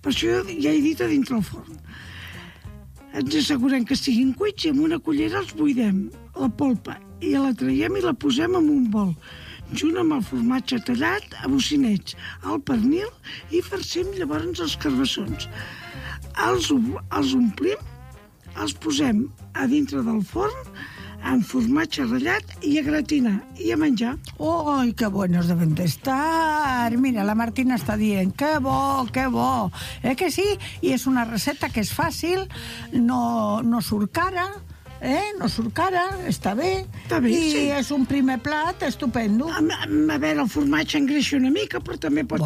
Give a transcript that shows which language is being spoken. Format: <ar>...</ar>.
<ca>Per això ja he dit a dintre el forn. Ens assegurem que siguin cuits i amb una cullera els buidem, la polpa, i la traiem i la posem en un bol. junt amb el formatge tallat a bocineig, el pernil i farcem llavors els carbassons. Els omplim, els posem a dintre del forn amb formatge ratllat i a gratinar i a menjar.</ca> <es>Ui, que buenos deben de estar!</es> <ca>Mira, la Martina està dient, que bo, que bo! Eh que sí? I és una recepta que és fàcil, no surt cara, no surt cara, està bé. Està bé, i sí. És un primer plat estupendo. A veure, el formatge engreixa una mica, però també pots</ca>